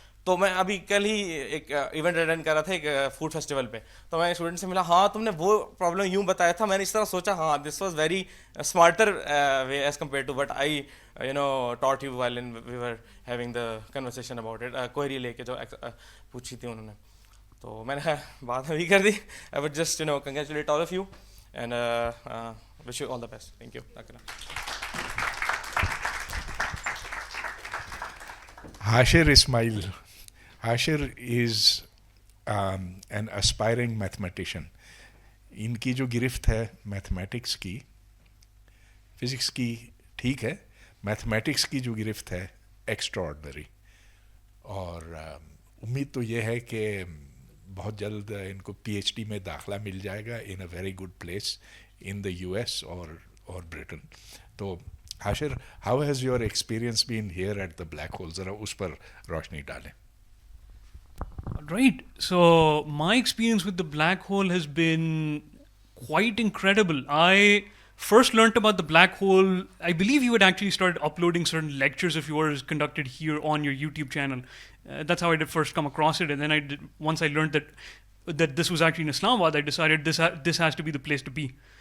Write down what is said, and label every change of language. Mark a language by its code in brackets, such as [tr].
[ur] تو میں ابھی کل ہی ایک ایونٹ اٹینڈ کر رہا تھا ایک فوڈ فیسٹیول پہ, تو میں اسٹوڈنٹ سے ملا, ہاں تم نے وہ پرابلم یوں بتایا تھا, میں نے اس طرح سوچا, ہاں [en] this was very smarter way as compare to what I taught you while we were having the conversation about it, [ur] query لے کے جو پوچھی تھی انہوں نے. تو میں نے بات ابھی کر دی. [en] I would just congratulate all of you and wish you all the best. Thank you. Hashir Ismail. Hashir is an aspiring mathematician. [ur] ان کی جو گرفت ہے میتھمیٹکس کی, فزکس کی ٹھیک ہے, میتھمیٹکس کی جو گرفت ہے ایکسٹرا آرڈنری، اور امید تو یہ ہے کہ بہت جلد ان کو پی ایچ ڈی میں داخلہ مل جائے گا [en] in a very good place in the U S [ur] اور برٹن. [en] تو Hashir, how has your experience been here at the black hole? [ur] ذرا اس پر روشنی ڈالیں. [en] Right. So my experience with the black hole has been quite incredible. I first learnt about the black hole, I believe you had actually started uploading certain lectures of yours conducted here on your YouTube channel. That's how I did first come across it. And then once I learned that this was actually in Islamabad, I decided this has to be the place to be.